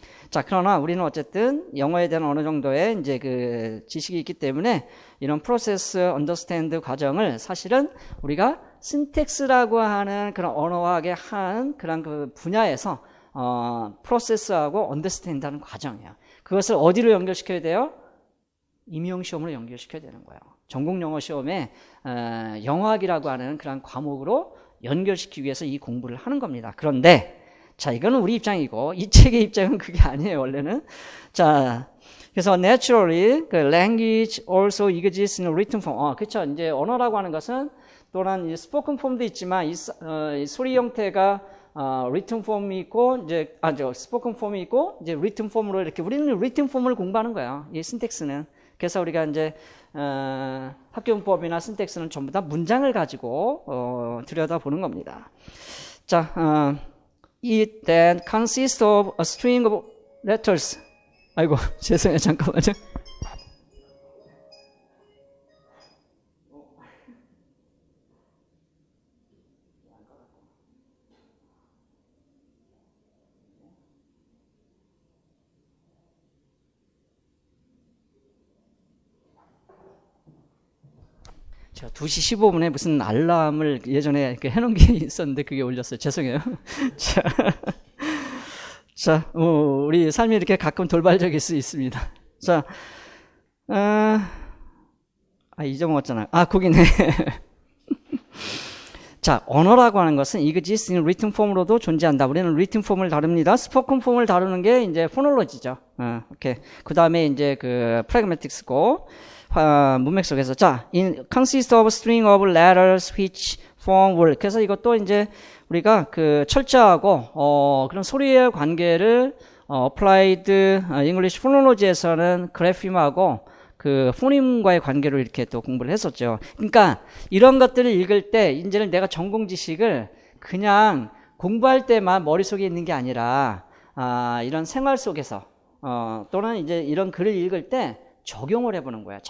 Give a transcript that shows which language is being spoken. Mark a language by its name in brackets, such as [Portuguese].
[Korean] 자, 그러나 우리는 어쨌든 영어에 대한 어느 정도의 이제 그 지식이 있기 때문에 이런 process, understand 과정을 사실은 우리가 syntax라고 하는 그런 언어학의 한 그런 그 분야에서 process하고 understand하는 과정이에요. 그것을 어디로 연결시켜야 돼요? 임용시험으로 연결시켜야 되는 거예요. 전공 영어 시험에 영어학이라고 하는 그런 과목으로 연결시키기 위해서 이 공부를 하는 겁니다. 그런데 자, 이거는 우리 입장이고 이 책의 입장은 그게 아니에요. 원래는. 자, 그래서 [English] naturally 그 language also exists in written form. [Korean] 그렇죠. 이제 언어라고 하는 것은 또한 spoken form도 있지만 이 소리 형태가 written form이 있고 이제 spoken form이 있고 이제 written form으로 이렇게 우리는 written form을 공부하는 거예요. 이 syntax는. 그래서 우리가 이제 학교문법이나 신텍스는 전부 다 문장을 가지고 들여다보는 겁니다. [English] 자, it then consists of a string of letters. [Korean] 아이고, 죄송해요. 잠깐만요. 제가 2시 15분에 무슨 알람을 예전에 이렇게 해놓은 게 있었는데 그게 울렸어요. 죄송해요. 자, 우리 삶이 이렇게 가끔 돌발적일 수 있습니다. 자, 잊어먹었잖아요. 거기네. 자, 언어라고 하는 것은 [English] exists in written form [Korean] 으로도 존재한다. 우리는 written form을 다룹니다. spoken form을 다루는 게 이제 phonology죠. 오케이. 그 다음에 이제 그 pragmatics고, 문맥 속에서. [English] 자, consists of string of letters which form word. [Korean] 그래서 이것도 이제 우리가 그 철자하고, 그런 소리의 관계를, applied English phonology에서는 그래핌하고 그 포님과의 관계로 이렇게 또 공부를 했었죠. 그러니까 이런 것들을 읽을 때 이제는 내가 전공 지식을 그냥 공부할 때만 머릿속에 있는 게 아니라 이런 생활 속에서 또는 이제 이런 글을 읽을 때 적용을 해보는 거야.